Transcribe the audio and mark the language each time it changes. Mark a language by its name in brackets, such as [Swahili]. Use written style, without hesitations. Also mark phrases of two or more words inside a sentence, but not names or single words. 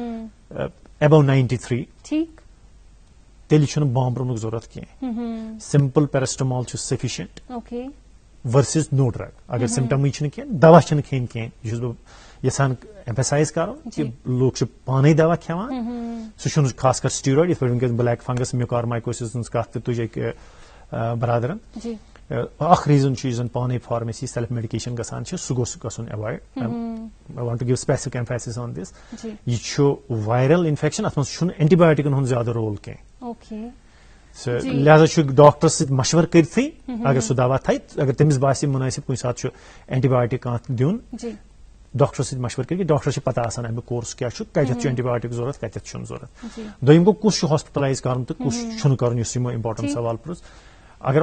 [Kashmiri] ابو 93 تیٚلہِ چھُنہٕ بامبرنُک ضروٗرت کینٛہہ [English] simple paracetamol [Kashmiri] چھُ سفیشینٹ [English] versus no drug [Kashmiri] اگر سمٹمٕے چھِنہٕ کینٛہہ دوا چھِنہٕ کھیٚنۍ کینٛہہ یہِ چھُس بہٕ یژھان ایمفسایز کرُن کہِ لوٗکھ چھِ پانے دوا کھٮ۪وان سُہ چھُنہٕ خاص کر سٹیٖرایڈ یِتھ پٲٹھۍ وٕنکیٚس [English] black fungus mucormycosis [Kashmiri] ہٕنٛز کتھ تہِ تُجہِ برادرن اکھ ریٖزن چھُ یُس زن پانے فارمیسی [English] self medication [Kashmiri] گژھان چھِ سُہ گوٚژھ گژھُن [English] avoid I want to give specific emphasis on this [Kashmiri] یہِ چھُ [English] viral infection [Kashmiri] اتھ منٛز چھُنہٕ اینٹی بایوٹکن ہُنٛد زیادٕ رول کینٛہہ لہذا چھُ ڈاکٹرس سۭتۍ مشور کٔرتھٕے اگر سُہ دوا تھایہِ اگر تٔمِس باسہِ مُنٲسِب کُنہِ ساتہٕ چھُ اینٹی بایوٹک کانٛہہ دیُن ڈاکٹرس سۭتۍ مشور کٔرِتھ ڈاکٹرس چھِ پتہ آسان امیُک کورس کیٛاہ چھُ کتٮ۪تھ چھُ اینٹی بایوٹک ضروٗرت کتٮ۪تھ چھُنہٕ ضروٗرت دوٚیِم گوٚو کُس چھُ ہاسپٹلایز کرُن تہٕ کُس چھُنہٕ کرُن یُس یِمو امپارٹنٹ سوال پرُژھ اگر